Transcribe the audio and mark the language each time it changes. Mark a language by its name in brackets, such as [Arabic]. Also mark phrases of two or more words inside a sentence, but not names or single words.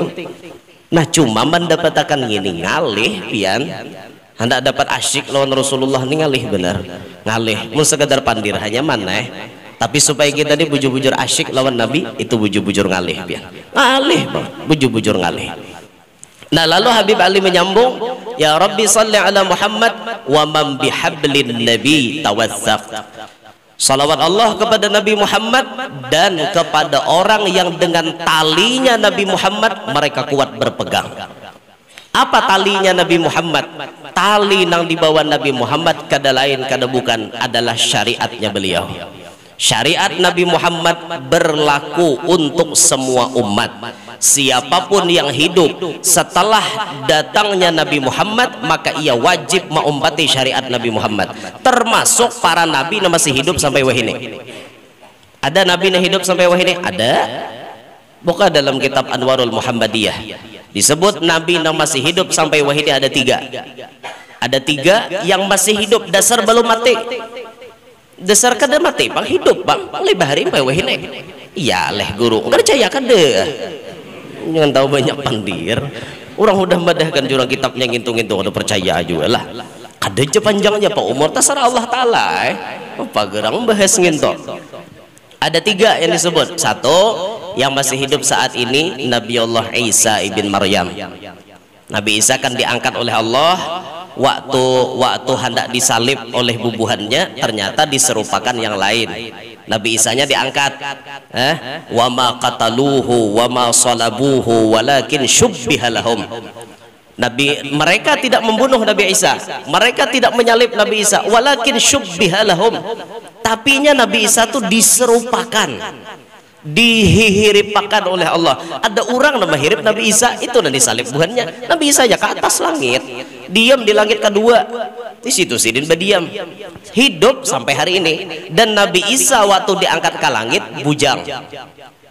[Banjar] Nah cuma mendapatkan gini ngalih pian, hendak dapat asyik lawan Rasulullah ini ngalih benar, ngalih mun sekadar pandir hanya mana. Tapi supaya kita ini bujur-bujur asyik lawan Nabi, itu bujur-bujur ngalih pian, ngalih bang, bujur-bujur ngalih. [Indonesian] Nah lalu Habib Ali menyambung, [Arabic] يا ربِّ صلِّ على محمد ومن بحبل النبي توثّق. [Indonesian] Salawat Allah kepada Nabi Muhammad dan kepada orang yang dengan talinya Nabi Muhammad mereka kuat berpegang. Apa talinya Nabi Muhammad? Tali yang dibawa Nabi Muhammad kada lain kada bukan adalah syariatnya beliau. Syariat Nabi Muhammad berlaku untuk semua umat. Siapapun yang hidup setelah datangnya Nabi Muhammad maka ia wajib mengumpati syariat Nabi Muhammad, termasuk para nabi yang masih hidup sampai wahini. Ada nabi yang hidup sampai wahini? Ada. Buka dalam kitab Anwarul Muhammadiyah disebut nabi yang masih hidup sampai wahini ada 3. [Banjar] Ada 3 yang masih hidup, dasar belum mati. Dasar kada mati, bang hidup bang, mulai bahari sampai wahini. Iya leh guru, enggak percaya kada. Jangan tahu banyak pandir. Orang udah madahkan jurang kitabnya ngintung-ngintung udah percaya juga lah. Kada aja panjangnya Pak Umar terserah Allah Ta'ala. Apa gerang bahas ngintung. [Indonesian] Ada 3 yang disebut. 1 yang masih hidup saat ini Nabi Allah Isa ibn Maryam. Nabi Isa kan diangkat oleh Allah waktu hendak disalib oleh bubuhannya, ternyata diserupakan yang lain. Nabi Isanya diangkat, [Arabic] وما قتلوه وما صلبوه ولكن شبه لهم. [Indonesian] Mereka tidak membunuh Nabi Isa, mereka tidak menyalib Nabi Isa, [Arabic] ولكن شبه لهم. [Banjar] Tapinya Nabi Isa itu diserupakan, dihiripkan oleh Allah. Ada orang nama hirip Nabi Isa itu dan disalib buhannya. [Indonesian] Nabi Isa ya ke atas langit, diam di langit kedua, di situ sidin berdiam, hidup sampai hari ini. Dan Nabi Isa waktu diangkat ke langit bujang sidin.